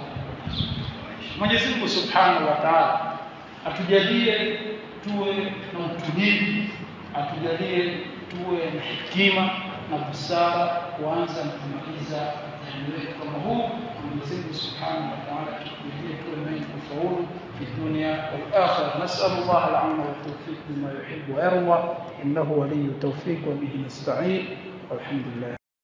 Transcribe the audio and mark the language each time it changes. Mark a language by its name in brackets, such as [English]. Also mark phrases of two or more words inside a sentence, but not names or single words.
[Swahili] Mwenyezi Mungu [Arabic] سبحانه وتعالى [Swahili] atujalie tuwe na utulivu, atujalie tuwe na hekima na busara kuanza na kumaliza mtihani wetu kama huu. Mwenyezi Mungu [Arabic] سبحانه وتعالى [Swahili] atujalie tuwe wenye kufaulu [Arabic] في الدنيا والآخرة. نسأل الله العون والتوفيق لما يحب ويرضى، إنه ولي التوفيق وبه نستعين، والحمد لله.